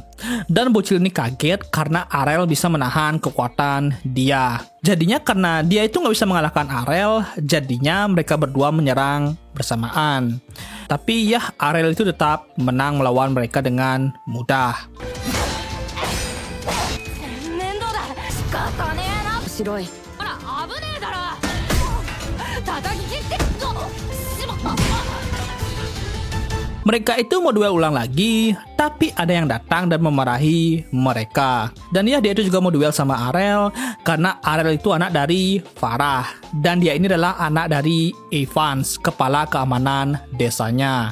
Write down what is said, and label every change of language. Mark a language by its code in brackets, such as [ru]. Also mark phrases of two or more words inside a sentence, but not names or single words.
[id] Dan bocil ini kaget karena Arel bisa menahan kekuatan dia. Jadinya karena dia itu nggak bisa mengalahkan Arel, jadinya mereka berdua menyerang bersamaan. Tapi ya Arel itu tetap menang melawan mereka dengan mudah. [ja] 面倒だ。仕方ねえな。白い。ほら危ねえだろ。叩き切って。しまった。 [id] Mereka itu mau duel ulang lagi, tapi ada yang datang dan memarahi mereka. Dan ya dia itu juga mau duel sama Arel, karena Arel itu anak dari Farah. Dan dia ini adalah anak dari Evans, kepala keamanan desanya.